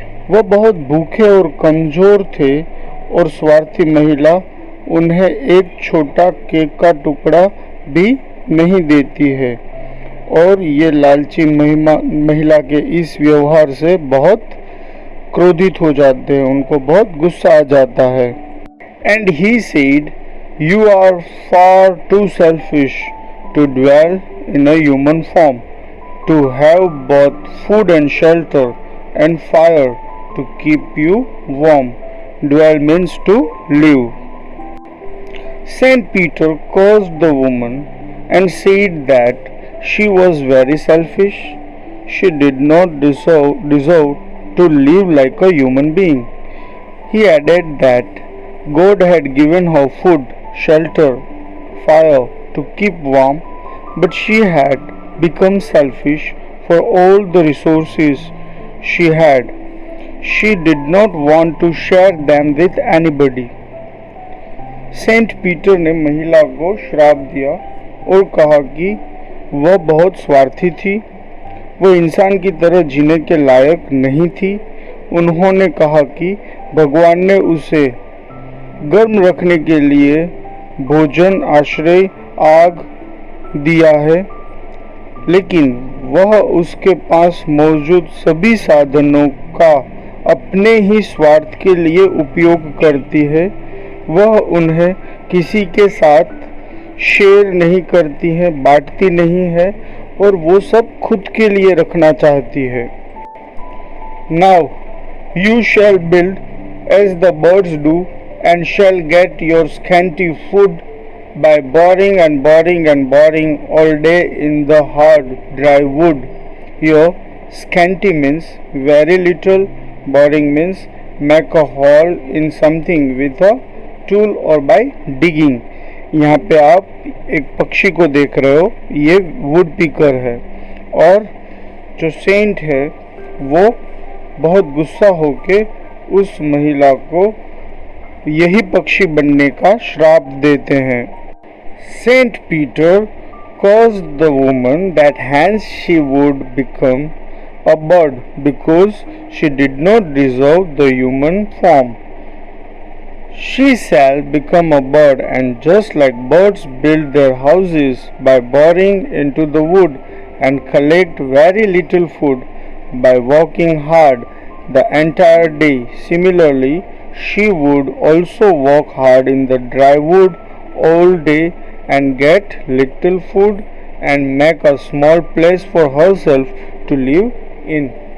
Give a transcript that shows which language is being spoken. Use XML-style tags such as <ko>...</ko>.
<hi>वह बहुत भूखे और कमज़ोर थे और स्वार्थी महिला उन्हें एक छोटा केक का टुकड़ा भी नहीं देती है, और ये लालची महिला के इस व्यवहार से बहुत क्रोधित हो जाते हैं, उनको बहुत गुस्सा आ जाता है।</hi> <en>And he said, you are far too selfish to dwell in a human form, to have both food and shelter and fire to keep you warm. Dwell means to live. Saint Peter cursed the woman and said that she was very selfish. She did not deserve to live like a human being. He added that God had given her food, shelter, fire to keep warm, but she had become selfish for all the resources she had. She did not want to share them with anybody.</en> <hi>Saint Peter ने महिला को श्राप दिया और कहा कि वह बहुत स्वार्थी थी, वह इंसान की तरह जीने के लायक नहीं थी। उन्होंने कहा कि भगवान ने उसे गर्म रखने के लिए भोजन, आश्रय, आग दिया है, लेकिन वह उसके पास मौजूद सभी साधनों का अपने ही स्वार्थ के लिए उपयोग करती है। वह उन्हें किसी के साथ शेयर नहीं करती है, बांटती नहीं है, और वो सब खुद के लिए रखना चाहती है।</hi> <en>Now you shall build as the birds do and shall get your scanty food by boring and boring and boring all day in the hard dry wood. Here scanty means very little, boring means make a hole in something with a tool or by digging.</en> <hi>यहाँ पे आप एक पक्षी को देख रहे हो, ये वुड पिकर है, और जो सेंट है वो बहुत गुस्सा होके उस महिला को यही पक्षी बनने का श्राप देते हैं।</hi> <en>Saint Peter caused the woman that hence she would become a bird because she did not deserve the human form. She shall become a bird, and just like birds build their houses by boring into the wood and collect very little food by working hard the entire day, similarly she would also work hard in the dry wood all day and get little food and make a small place for herself to live in.</en>